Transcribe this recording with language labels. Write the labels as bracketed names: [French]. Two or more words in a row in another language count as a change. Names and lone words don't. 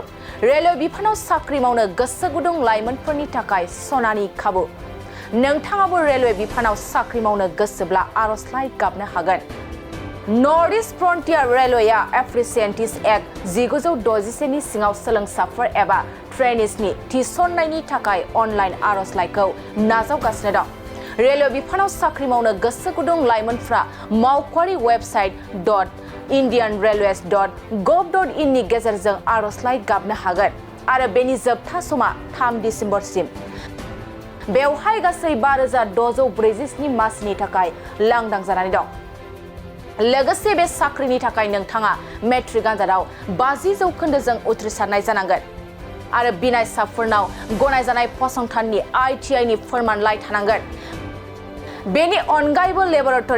[Bodo] रेलवे बिफानाव साख्रि मावनो गोसो गुदुं लाइमोनफोरनि थाखाय सनानि खाबु नोंथाङाबो रेलवे बिफानाव साख्रि मावनो गोसोब्ला आर'जलाइ गाबनो हागोन नर्थ ईस्ट फ्रन्टियर रेलवेआ एप्रेसेन्टिस एक्ट 1961 नि सिङाव सोलोंसाफोर एबा ट्रेनिसनि थिसननायनि थाखाय अनलाइन आर'जलाइखौ नाजावगासिनो दं रेलवे बिफानाव साख्रि मावनो गोसो गुदुं लाइमोनफ्रा मावख'आरि वेबसाइट .indianrailways.gov.in नि गेजेरजों आर'जलाइ गाबनो हागोन आरो बेनि जोबथा समा 3 दिसेम्बरसिम बेवहाय गासै 5647 मासिनि थाखाय लांदां जानानै दं लोगोसे बे साख्रिनि थाखाय नोंथाङा मेट्रिक आनजादाव 50% उथ्रिसारनाय जानांगोन आरो बिनायसाफोरनाव गनायजानाय फसंथाननि ITI नि फोरमानलाइ थानांगोन बेनि अनगायैबो लेबरेटरि